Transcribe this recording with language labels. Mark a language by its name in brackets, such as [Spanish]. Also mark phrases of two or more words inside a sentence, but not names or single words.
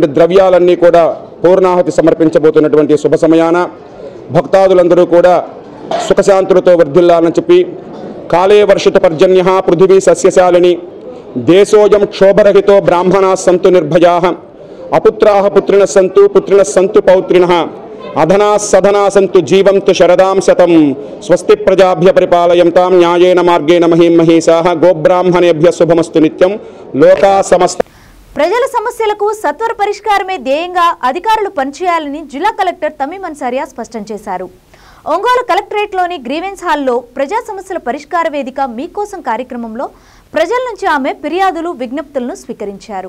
[Telugu] ద్రవ్యాలన్నీ కూడా పూర్ణాహుతి సమర్పించబోతున్నటువంటి శుభ సమయాన భక్తాదులందరూ కూడా సుఖశాంతులతో వర్ధిల్లాలని చెప్పి [Sanskrit] కాలే వర్షిత పర్జన్య పృథివీ సస్యశాలిని దేశోయం క్షోభరహితో బ్రాహ్మణా సంతు నిర్భయా అపుత్రాః పుత్రిణః సంతు పౌత్రిణః అధనా సధనా సంతు జీవంతు శరదాం శతం స్వస్తి ప్రజాభ్య పరిపాలయంతాం న్యాయేన మార్గేణ మహీం మహీషాః గోబ్రాహ్మణేభ్య శుభమస్తు నిత్యం లోకా సమస్త. [Telugu] ప్రజల సమస్యలకు సత్వర పరిష్కారమే ధ్యేయంగా అధికారులు పనిచేయాలని జిల్లా కలెక్టర్ తమీమ్ అన్సారియా స్పష్టం చేశారు. ఒంగోలు కలెక్టరేట్లోని గ్రీవెన్స్ హాల్లో ప్రజా సమస్యల పరిష్కార వేదిక మీకోసం కార్యక్రమంలో ప్రజల నుంచి ఆమె ఫిర్యాదులు, విజ్ఞప్తులను స్వీకరించారు.